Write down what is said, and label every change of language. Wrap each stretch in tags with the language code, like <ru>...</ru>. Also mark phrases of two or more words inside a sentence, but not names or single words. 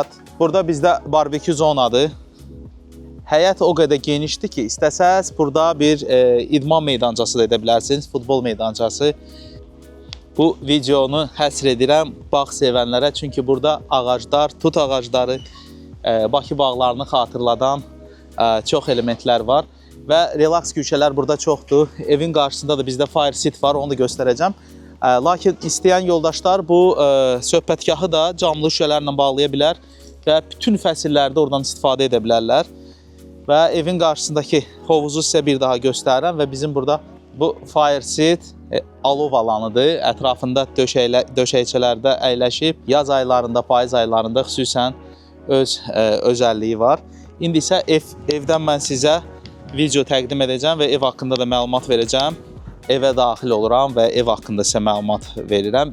<az>Burada bizdə barbekü zonadır. Həyət o qədər genişdir ki, istəsəz burada bir idman meydancası da edə bilərsiniz, futbol meydancası. Bu videonu həsr edirəm bağ sevənlərə, çünki burada ağaclar, tut ağacları, Bakı bağlarını xatırladan çox elementlər var. Və relaks güşələr burada çoxdur. Evin qarşısında da bizdə</az> <en>fire seat</en> <az>var, onu da göstərəcəm. Lakin istəyən yoldaşlar bu söhbətgahı da camlı şüşələrlə bağlaya bilər və bütün fəsillərdə oradan istifadə edə bilərlər. Və evin qarşısındakı hovuzu sizə bir daha göstərirəm və bizim burada bu</az> <en>fire seat</en> <az>alov alanıdır. Ətrafında döşəkçələrdə əyləşib. Yaz aylarında, payız aylarında xüsusən öz özəlliyi var. İndi isə evdən mən sizə video təqdim edəcəm və ev haqqında da məlumat verəcəm. Evə daxil oluram və ev haqqında sizə məlumat verirəm.</az>